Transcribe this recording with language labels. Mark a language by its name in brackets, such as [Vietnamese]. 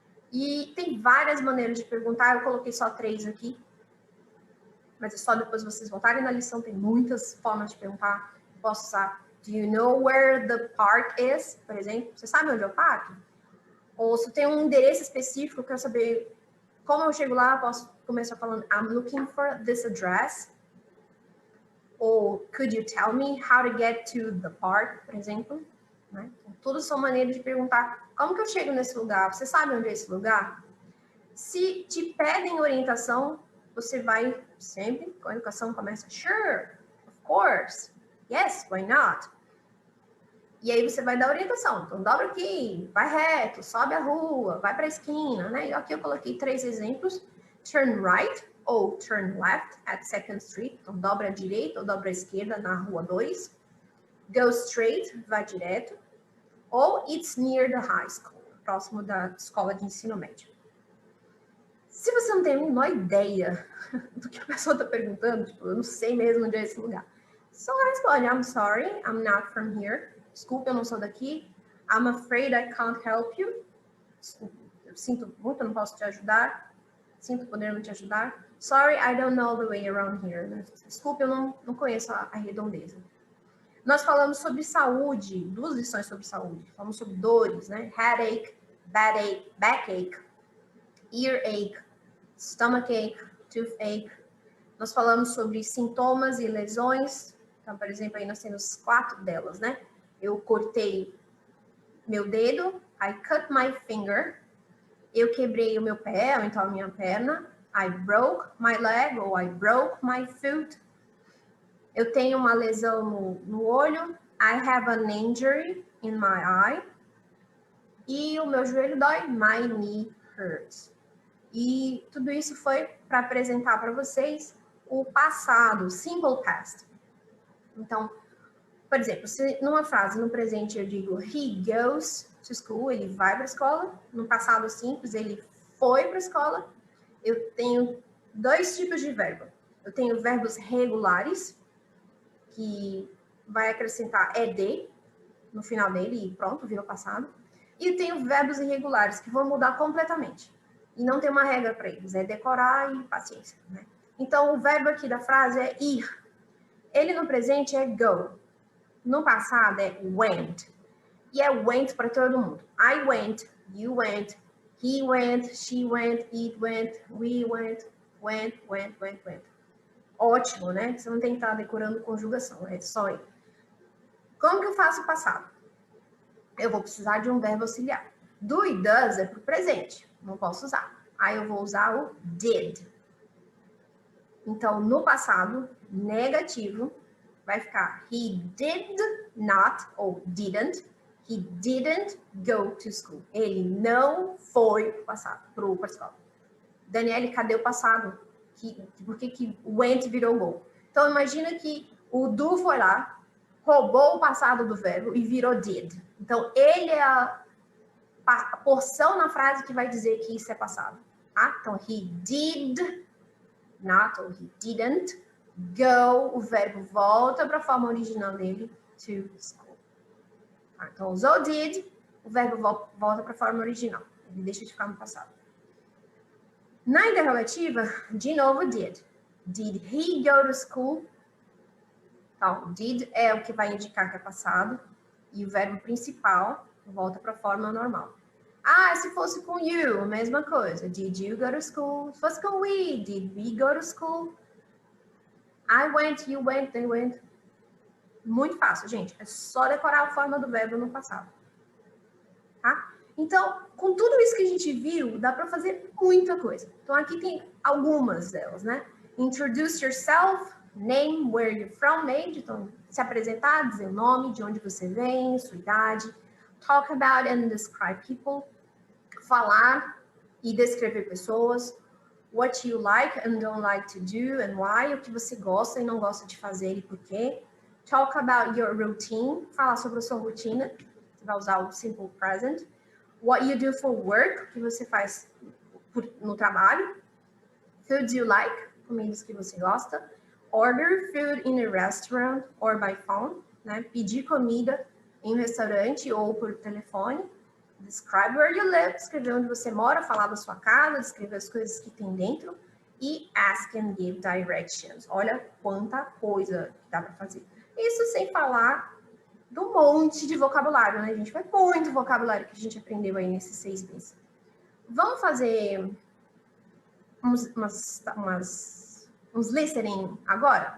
[Portuguese] E tem várias maneiras de perguntar, eu coloquei só 3 aqui, mas é só depois vocês voltarem na lição, tem muitas formas de perguntar. Posso usar, [English] do you know where the park is? [Portuguese] Por exemplo, você sabe onde é o parque? Ou se tem um endereço específico, eu quero saber como eu chego lá, posso começar falando [English] I'm looking for this address. Ou could you tell me how to get to the park, [Portuguese] por exemplo? Né? Então, tudo são maneiras de perguntar como que eu chego nesse lugar? Você sabe onde é esse lugar? Se te pedem orientação, você vai sempre, com a educação começa, [English] sure, of course, yes, why not? [Portuguese] E aí você vai dar orientação. Então, dobra aqui, vai reto, sobe a rua, vai para a esquina, né? E aqui eu coloquei 3 exemplos. [English] Turn right ou turn left at 2nd Street. [Portuguese] Então, dobra à direita ou dobra à esquerda na rua 2. [English] Go straight, [Portuguese] vai direto. Ou [English] it's near the high school, [Portuguese] próximo da escola de ensino médio. Se você não tem a menor ideia do que a pessoa está perguntando, tipo, eu não sei mesmo onde é esse lugar, só responde, [English] I'm sorry, I'm not from here. [Portuguese] Desculpa, eu não sou daqui. [English] I'm afraid I can't help you. [Portuguese] Desculpa, eu sinto muito, eu não posso te ajudar. Sinto poder não te ajudar. [English] Sorry, I don't know the way around here. [Portuguese] Desculpa, eu não conheço a redondeza. Nós falamos sobre saúde, 2 lições sobre saúde. Falamos sobre dores, né? [English] Headache, backache, earache, stomachache, toothache. [Portuguese] Nós falamos sobre sintomas e lesões. Então, por exemplo, aí nós temos 4 delas, né? Eu cortei meu dedo, [English] I cut my finger. [Portuguese] Eu quebrei o meu pé, ou então a minha perna. [English] I broke my leg, ou I broke my foot. [Portuguese] Eu tenho uma lesão no olho. [English] I have an injury in my eye. [Portuguese] E o meu joelho dói. [English] My knee hurts. [Portuguese] E tudo isso foi para apresentar para vocês o passado, simple past. Então, por exemplo, se numa frase, no presente eu digo [English] he goes to school, [Portuguese] ele vai para a escola. No passado simples, ele foi para a escola. Eu tenho 2 tipos de verbo. Eu tenho verbos regulares, que vai acrescentar ed no final dele e pronto, virou passado. E eu tenho verbos irregulares, que vão mudar completamente. E não tem uma regra para eles, é decorar e paciência, né? Então, o verbo aqui da frase é ir. Ele no presente é go. No passado é went. E é went para todo mundo. [English] I went, you went, he went, she went, it went, we went, went. [Portuguese] Ótimo, né? Você não tem que estar decorando conjugação, é só ir. Como que eu faço o passado? Eu vou precisar de um verbo auxiliar. Do e does é para o presente, não posso usar. Aí eu vou usar o did. Então, no passado, negativo, vai ficar [English] he did not [Portuguese] ou didn't. [English] He didn't go to school. [Portuguese] Ele não foi para a escola. Daniele, cadê o passado? Por que went virou go? Então, imagina que o do foi lá, roubou o passado do verbo e virou did. Então, ele é a porção na frase que vai dizer que isso é passado. Tá? Então, [English] he did not [Portuguese] ou [English] he didn't go. [Portuguese] O verbo volta para a forma original dele, [English] to school. [Portuguese] Tá? Então, usou did, o verbo volta para a forma original. Ele deixa de ficar no passado. Na interrogativa, de novo, did. [English] Did he go to school? [Portuguese] Então, did é o que vai indicar que é passado. E o verbo principal volta para a forma normal. Ah, se fosse com you, a mesma coisa. [English] Did you go to school? [Portuguese] Se fosse com [English] we, did we go to school? I went, you went, they went. [Portuguese] Muito fácil, gente. É só decorar a forma do verbo no passado. Tá? Então, com tudo isso que a gente viu, dá para fazer muita coisa. Então, aqui tem algumas delas, né? [English] Introduce yourself, name, where you're from, age. [Portuguese] Então, se apresentar, dizer o nome, de onde você vem, sua idade. [English] Talk about and describe people. [Portuguese] Falar e descrever pessoas. [English] What you like and don't like to do and why. [Portuguese] O que você gosta e não gosta de fazer e por quê. [English] Talk about your routine. [Portuguese] Falar sobre a sua rotina. Você vai usar o simple present. [English] What you do for work, [Portuguese] o que você faz no trabalho. [English] Food you like, [Portuguese] comidas que você gosta. [English] Order food in a restaurant or by phone, né? [Portuguese] Pedir comida em um restaurante ou por telefone. [English] Describe where you live, [Portuguese] escrever onde você mora, falar da sua casa, descrever as coisas que tem dentro. [English] E ask and give directions. [Portuguese] Olha quanta coisa que dá para fazer. Isso sem falar do monte de vocabulário, né, gente? Foi muito vocabulário que a gente aprendeu aí nesses 6 meses. Vamos fazer uns listening agora?